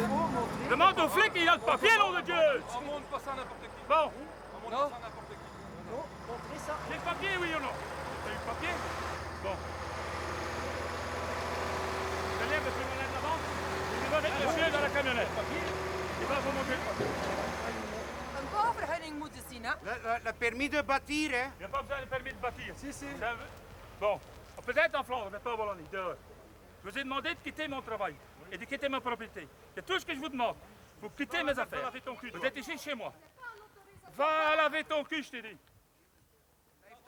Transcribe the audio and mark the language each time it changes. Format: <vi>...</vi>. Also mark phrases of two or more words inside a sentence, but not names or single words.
<fr>Demande au flic, il a le papier, nom de Dieu. On montre pas ça à n'importe qui. Bon. On montre pas ça à n'importe qui. Non, montrez ça. J'ai le papier, oui ou non? T'as eu le papier? Bon. Je lève le camionnette là-bas. Il va mettre le chien dans la camionnette. Il va vous montrer le papier.</fr> <nl>Een bouwvergunning moeten zien, hè?</nl> <fr>Le permis de bâtir, hein? Il n'y a pas besoin de permis de bâtir. Si. Bon, peut-être en Flandre, mais pas en Wallonie, dehors. Je vous ai demandé de quitter mon travail et de quitter ma propriété. C'est tout ce que je vous demande. Vous quittez mes affaires. Vous êtes ici chez moi. Va laver ton cul, je t'ai dit.</fr>